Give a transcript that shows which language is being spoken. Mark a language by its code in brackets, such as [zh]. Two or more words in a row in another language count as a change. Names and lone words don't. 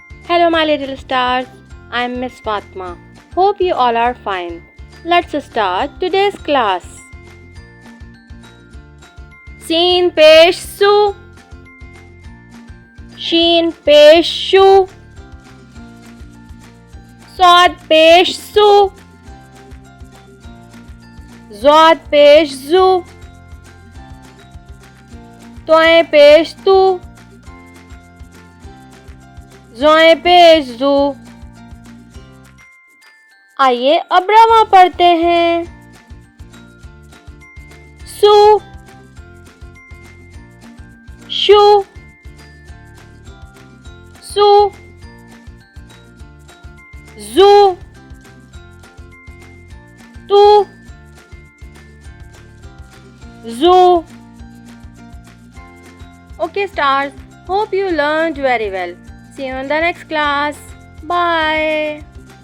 [en] Hello my little stars, I am Miss Fatma. Hope you all are fine. Let's start today's class. [ur] سین پیش سُ، شین پیش شُ، صاد پیش صُ، ضاد پیش ضُ، طوئے پیش طُ, ظوئے پیش ظُ. آئیے اب رما پڑھتے ہیں. سُ، شُ، صُ، ضُ، طُ، ظُ. [en] Okay stars, hope you learned very well. See you in the next class. Bye.